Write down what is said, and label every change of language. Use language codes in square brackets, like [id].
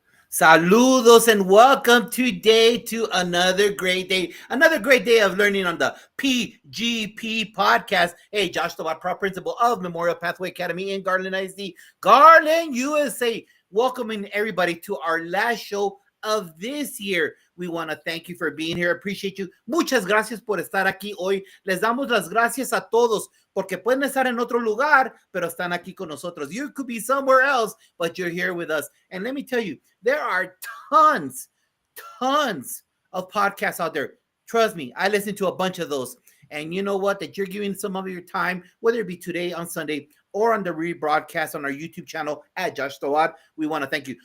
[en] Saludos and welcome today to another great day of learning on the PGP podcast. Hey, Josh Tobat, Pro Principal of Memorial Pathway Academy in Garland, ISD, Garland, USA. Welcoming everybody to our last show of this year. We want to thank you for being here. Appreciate you. [es] Muchas gracias por estar aquí hoy. Les damos las gracias a todos porque pueden estar en otro lugar, pero están aquí con nosotros. [en] You could be somewhere else, but you're here with us. And let me tell you, there are tons of podcasts out there. Trust me, I listen to a bunch of those. And you know what? That you're giving some of your time, whether it be today on Sunday or on the rebroadcast on our YouTube channel at Josh Tawad. We want to thank you.